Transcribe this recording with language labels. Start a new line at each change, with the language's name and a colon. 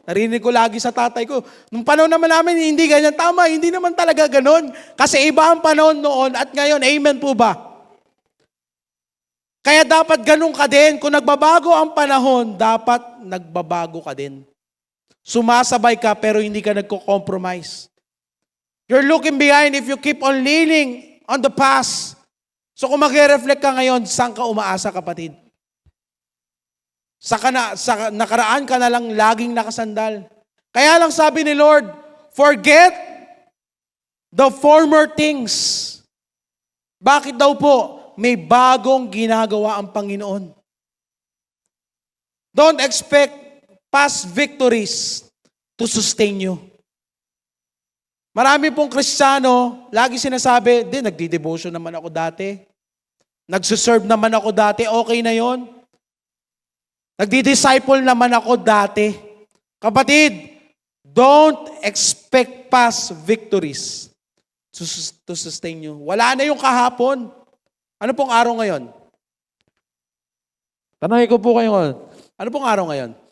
Filipino: Narinig ko lagi sa tatay ko. Nung panahon naman namin, hindi ganyan. Tama, hindi naman talaga ganun. Kasi iba ang panahon noon at ngayon, amen po ba? Kaya dapat ganun ka din. Kung nagbabago ang panahon, dapat nagbabago ka din. Sumasabay ka pero hindi ka nagko-compromise.
English: You're looking behind if you keep on leaning on the past.
Filipino: So kung mag-reflect ka ngayon, saan ka umaasa, kapatid? Sa nakaraan ka na lang laging nakasandal. Kaya lang sabi ni Lord,
English: forget the former things.
Filipino: Bakit daw po? May bagong ginagawa ang Panginoon.
English: Don't expect past victories to sustain you.
Filipino: Marami pong Kristiyano, lagi sinasabi, nagdi-devotion naman ako dati. Nagsuserve naman ako dati, okay na yon. Nagdi-disciple naman ako dati.
English: Kapatid, don't expect past victories to sustain you.
Filipino: Wala na yung kahapon. Ano pong araw ngayon? Tanongin ko po kayo, ano pong araw ngayon?